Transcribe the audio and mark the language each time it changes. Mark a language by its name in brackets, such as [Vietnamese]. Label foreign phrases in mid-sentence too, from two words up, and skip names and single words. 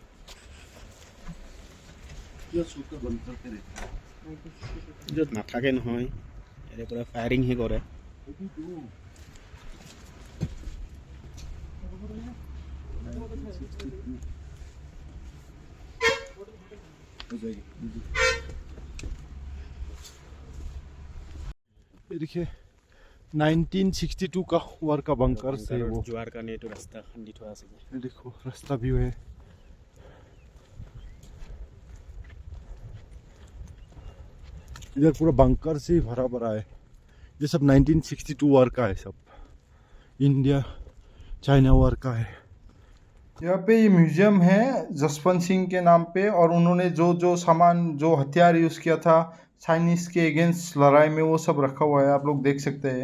[Assamese] য'ত নাথাকে নহয়, ইয়াৰে পৰা ফায়াৰিংহে কৰে। [Hindi] ये देखिए 1962 का वार का बंकर से वो [Assamese] যোৱাৰ কাৰণে এইটো ৰাস্তা খান্দি থোৱা আছে। [Hindi] ये देखो रास्ता भी है। इधर पूरा बंकर से ही भरा भरा है, ये सब 1962 वार का है, सब इंडिया चाइना वार का है। यहाँ पे ये म्यूजियम है जसवंत सिंह के नाम पे, और उन्होंने जो जो सामान, जो हथियार यूज किया था चाइनीज के अगेंस्ट लड़ाई में, वो सब रखा हुआ है, आप लोग देख सकते हैं।